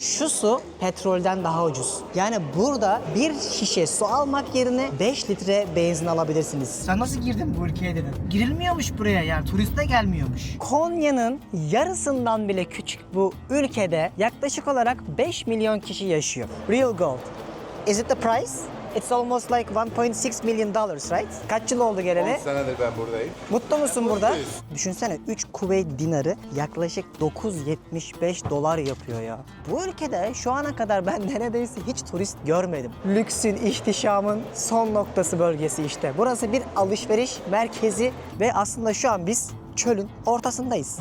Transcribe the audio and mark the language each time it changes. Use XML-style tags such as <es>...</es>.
<tr>Şu su petrolden daha ucuz. Yani burada bir şişe su almak yerine 5 litre benzin alabilirsiniz. Sen nasıl girdin bu ülkeye dedim. Girilmiyormuş buraya yani turist de gelmiyormuş. Konya'nın yarısından bile küçük bu ülkede yaklaşık olarak 5 milyon kişi yaşıyor.</tr> <en>Real gold. Is it the price? It's almost like 1.6 million dollars, right?</en> <tr>Kaç yıl oldu geleli? 10 senedir ben buradayım. Mutlu musun burada? Mutluyuz. Düşünsene 3 Kuveyt dinarı yaklaşık 9.75 dolar yapıyor ya. Bu ülkede şu ana kadar ben neredeyse hiç turist görmedim. Lüksün, ihtişamın son noktası bölgesi işte. Burası bir alışveriş merkezi ve aslında şu an biz çölün ortasındayız.</tr>